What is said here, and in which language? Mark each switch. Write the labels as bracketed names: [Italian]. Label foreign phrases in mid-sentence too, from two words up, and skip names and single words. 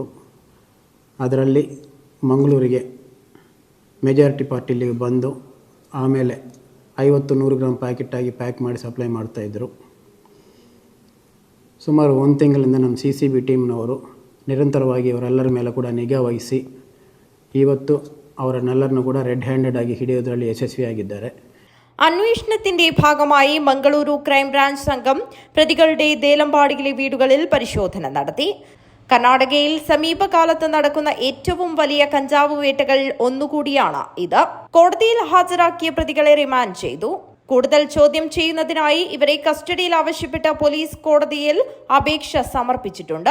[Kannada] ಅದರಲ್ಲಿ ಮಂಗಳೂರಿಗೆ [English] majority party [Kannada] ಇಲ್ಲಿಗೆ ಬಂದು ಆಮೇಲೆ 50-100 [English] gram packet [Kannada] ಆಗಿ ಪ್ಯಾಕ್ ಮಾಡಿ ಸಪ್ಲೈ ಮಾಡ್ತಾಯಿದ್ರು. ಸುಮಾರು 1 ತಿಂಗಳಿಂದ ನಮ್ಮ CCB ಟೀಮ್ನವರು ನಿರಂತರವಾಗಿ ಅವರೆಲ್ಲರ ಮೇಲೆ ಕೂಡ ನಿಗಾ ವಹಿಸಿ ಇವತ್ತು ಅವರನ್ನೆಲ್ಲರನ್ನು ಕೂಡ [English] red handed [Kannada] ಆಗಿ ಹಿಡಿಯೋದರಲ್ಲಿ ಯಶಸ್ವಿಯಾಗಿದ್ದಾರೆ. [Malayalam] അന്വേഷണത്തിന്റെ ഭാഗമായി മംഗളൂരു ക്രൈംബ്രാഞ്ച് സംഘം പ്രതികളുടെ ദേലമ്പാടിയിലെ വീടുകളിൽ പരിശോധന നടത്തി. കർണാടകയിൽ സമീപകാലത്ത് നടക്കുന്ന ഏറ്റവും വലിയ കഞ്ചാവ് വേട്ടകൾ ഒന്നുകൂടിയാണ് ഇത്. കോടതിയിൽ ഹാജരാക്കിയ പ്രതികളെ റിമാൻഡ് ചെയ്തു. കൂടുതൽ ചോദ്യം ചെയ്യുന്നതിനായി ഇവരെ കസ്റ്റഡിയിൽ ആവശ്യപ്പെട്ട് പോലീസ് കോടതിയിൽ അപേക്ഷ സമർപ്പിച്ചിട്ടുണ്ട്.